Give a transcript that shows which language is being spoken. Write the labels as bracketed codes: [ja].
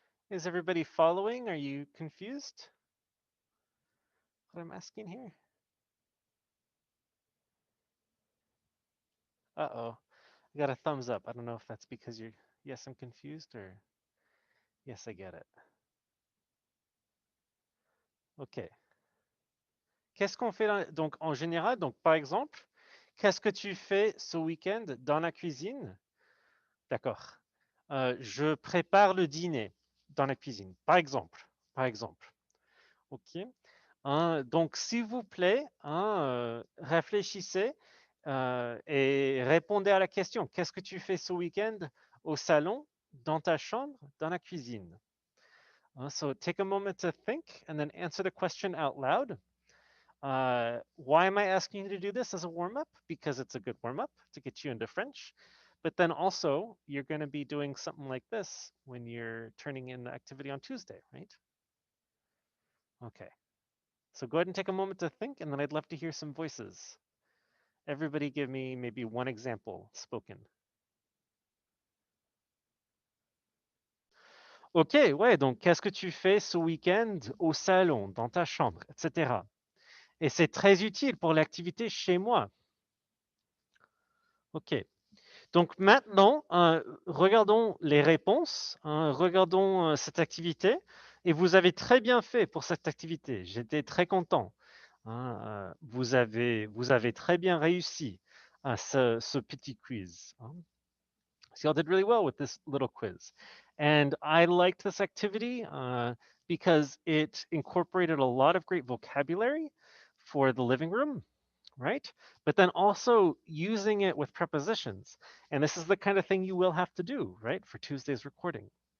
[en] Is everybody following? Are you confused? What I'm asking here? Uh-oh. I got a thumbs up. I don't know if that's because you're, yes, I'm confused, or yes, I get it. OK. [fr] Qu'est-ce qu'on fait donc en général, donc par exemple, qu'est-ce que tu fais ce week-end dans la cuisine? D'accord. Je prépare le dîner dans la cuisine, par exemple. Par exemple. OK. Donc, s'il vous plaît, réfléchissez et répondez à la question. Qu'est-ce que tu fais ce week-end au salon, dans ta chambre, dans la cuisine? [en] So take a moment to think and then answer the question out loud. Why am I asking you to do this as a warm-up? Because it's a good warm-up to get you into French. But then also, you're going to be doing something like this when you're turning in the activity on Tuesday, right? Okay. So go ahead and take a moment to think, and then I'd love to hear some voices. Everybody give me maybe one example spoken. [fr] Ok, ouais, donc qu'est-ce que tu fais ce week-end au salon, dans ta chambre, etc. Et c'est très utile pour l'activité chez moi. Ok. Donc maintenant, regardons les réponses, regardons cette activité. Et vous avez très bien fait pour cette activité. J'étais très content. Vous avez très bien réussi à ce petit quiz. [en] So y'all did really well with this little quiz. And I liked this activity because it incorporated a lot of great vocabulary for the living room, right? But then also using it with prepositions. And this is the kind of thing you will have to do, right, for Tuesday's recording.